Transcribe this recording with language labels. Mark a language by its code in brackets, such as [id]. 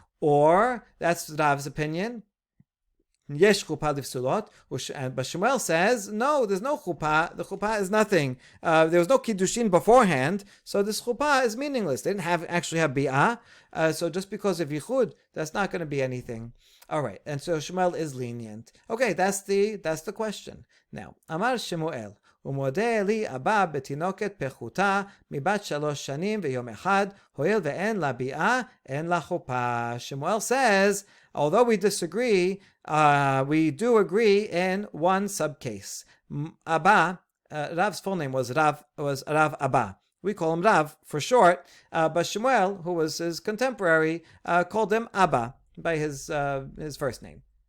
[en] Or that's Rav's opinion. Yesh chuppah lifsulot, but Shmuel says no. There's no chuppah. The chuppah is nothing. There was no kiddushin beforehand, so this chuppah is meaningless. They didn't actually have bi'ah, so just because of yichud, that's not going to be anything. All right, and so Shmuel is lenient. Okay, that's the question. Now, Amar Shmuel. [he] ומודה לי אבא בתינוקת פחותה מבת 3 שנים ויום אחד, הואיל ואין לה ביאה, אין לה חופה. [en] Shmuel says, although we disagree, we do agree in one subcase. Abba, Rav's full name was Rav Abba. We call him Rav for short, but Shmuel, who was his contemporary, called him Abba by his first name.